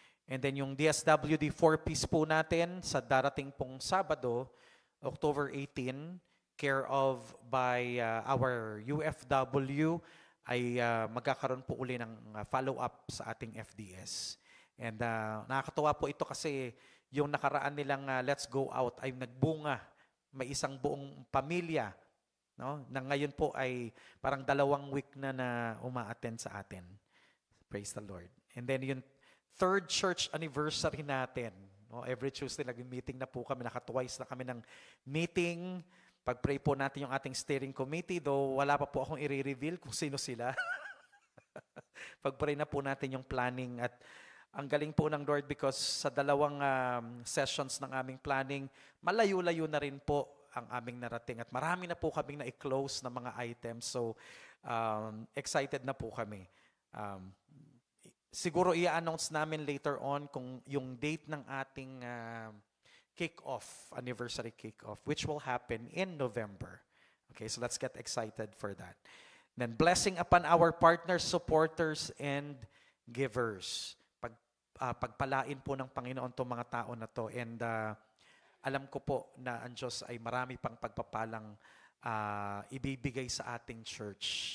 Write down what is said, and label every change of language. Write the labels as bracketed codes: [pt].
[tl] And then yung DSWD 4Ps po natin sa darating pong Sabado, October 18, care of by our UFW, ay magkakaroon po uli ng follow-up sa ating FDS. And nakakatuwa po ito kasi yung nakaraan nilang Let's Go Out ay nagbunga. May isang buong pamilya, no? Na ngayon po ay parang 2 week na uma-attend sa atin. [en] Praise the Lord. [tl] And then yung 3rd church anniversary natin. No? Every Tuesday nag-meeting na po kami. Naka-twice na kami ng meeting. Pag-pray po natin yung ating steering committee, though wala pa po akong i-reveal kung sino sila. Pag-pray na po natin yung planning at ang galing po ng Lord because sa 2 sessions ng aming planning, malayo-layo na rin po ang aming narating at marami na po kaming na-close na mga items. So, excited na po kami. Siguro i-announce namin later on kung yung date ng ating kick-off, anniversary kick-off, [en] which will happen in November. Okay, so let's get excited for that. Then blessing upon our partners, supporters, and givers. [tl] Pagpalain po ng Panginoon itong mga tao na to. And alam ko po na ang Diyos ay marami pang pagpapalang ibibigay sa ating church.